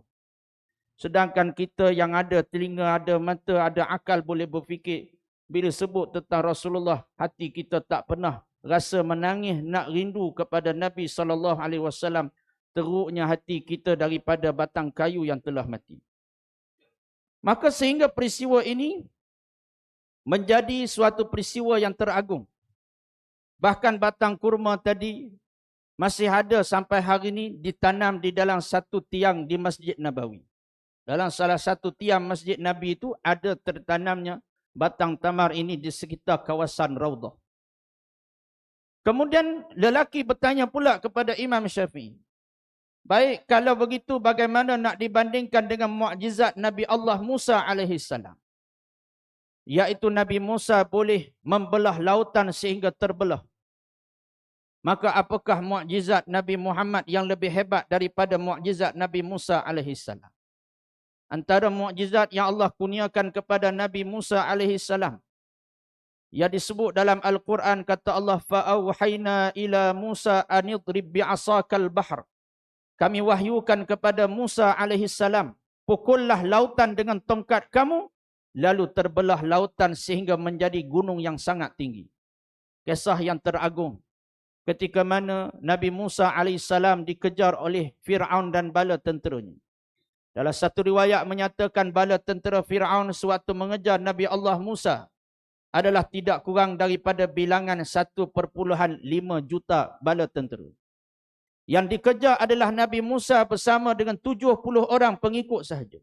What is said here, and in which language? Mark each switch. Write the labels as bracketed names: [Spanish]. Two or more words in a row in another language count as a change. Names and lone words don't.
[Malay] Sedangkan kita yang ada telinga, ada mata, ada akal boleh berfikir, bila sebut tentang Rasulullah, hati kita tak pernah rasa menangis nak rindu kepada Nabi SAW, teruknya hati kita daripada batang kayu yang telah mati. Maka sehingga peristiwa ini menjadi suatu peristiwa yang teragung. Bahkan batang kurma tadi masih ada sampai hari ini ditanam di dalam satu tiang di Masjid Nabawi. Dalam salah satu tiang Masjid Nabi itu ada tertanamnya batang tamar ini di sekitar kawasan Raudhah. Kemudian lelaki bertanya pula kepada Imam Syafi'i. Baik, kalau begitu bagaimana nak dibandingkan dengan mukjizat Nabi Allah Musa AS? Iaitu Nabi Musa boleh membelah lautan sehingga terbelah. Maka apakah mukjizat Nabi Muhammad yang lebih hebat daripada mukjizat Nabi Musa AS? Antara mukjizat yang Allah kurniakan kepada Nabi Musa AS, yang disebut dalam Al-Quran, kata Allah, [Arabic] فأوحينا إلى موسى أن اضرب بعصاك البحر. [Malay] Kami wahyukan kepada Musa AS, pukullah lautan dengan tongkat kamu, lalu terbelah lautan sehingga menjadi gunung yang sangat tinggi. Kisah yang teragung. Ketika mana Nabi Musa AS dikejar oleh Fir'aun dan bala tenteranya. Dalam satu riwayat menyatakan bala tentera Fir'aun sewaktu mengejar Nabi Allah Musa adalah tidak kurang daripada bilangan 1.5 juta bala tentera. Yang dikejar adalah Nabi Musa bersama dengan 70 orang pengikut sahaja.